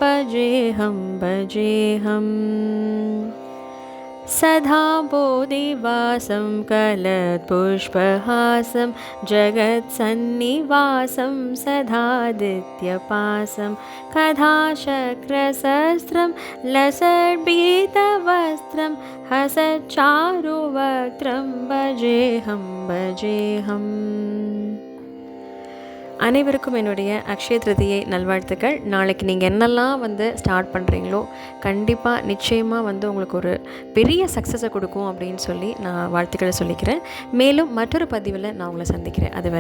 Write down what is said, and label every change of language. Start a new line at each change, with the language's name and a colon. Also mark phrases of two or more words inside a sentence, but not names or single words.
Sanskrit: भजेऽहम् सदा बोधिवासं कलत्पुष्पहासं जगत्सन्निवासं सदादित्यपासं कथाशक्रशस्त्रं लसद्भीतवस्त्रं हसच्चारुवक्त्रं भजेऽहम्.
Tamil: அனைவருக்கும் என்னுடைய அக்ஷய திருதியை நல்வாழ்த்துக்கள். நாளைக்கு நீங்கள் என்னெல்லாம் ஸ்டார்ட் பண்ணுறீங்களோ கண்டிப்பாக நிச்சயமாக உங்களுக்கு ஒரு பெரிய சக்ஸஸை கொடுக்கும் அப்படின்னு சொல்லி நான் வாழ்த்துக்களை சொல்லிக்கிறேன். மேலும் மற்றொரு பதிவில் நான் உங்களை சந்திக்கிறேன்.